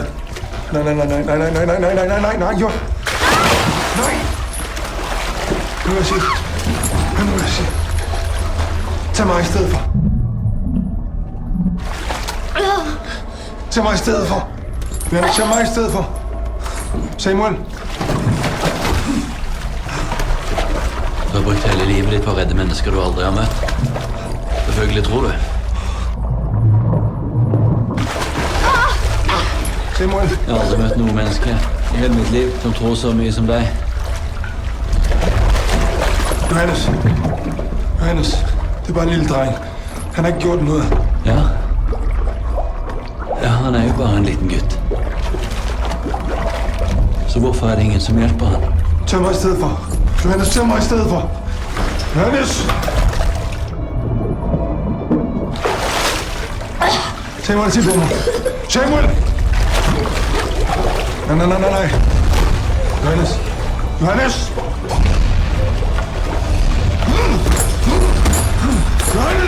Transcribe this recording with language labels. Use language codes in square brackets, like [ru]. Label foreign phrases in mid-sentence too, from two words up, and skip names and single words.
[da] Nej, jo. Nej. Nu vil jeg sige. Nu vil jeg sige. Tag mig i stedet for. Tag mig i stedet for. Johannes, tag mig i stedet for. Samuel. [no] Du har brukt hele livet ditt på å redde mennesker du aldri har møtt. Selvfølgelig tror du. Samuel. Jeg har aldri møtt noe menneske i hele mitt liv som tror så mye som deg. Johannes. Johannes. [da] Det er bare en lille dreng. Han har ikke gjort noget. Ja. [no] Ja, han er jo bare en liten gutt. Så hvorfor er det ingen som hjelper han? [da] Tag mig i stedet for. Johannes, tag mig i stedet for. Johannes! Samuel, sig på mig. Samuel! Nej. Johannes. Johannes! Johannes!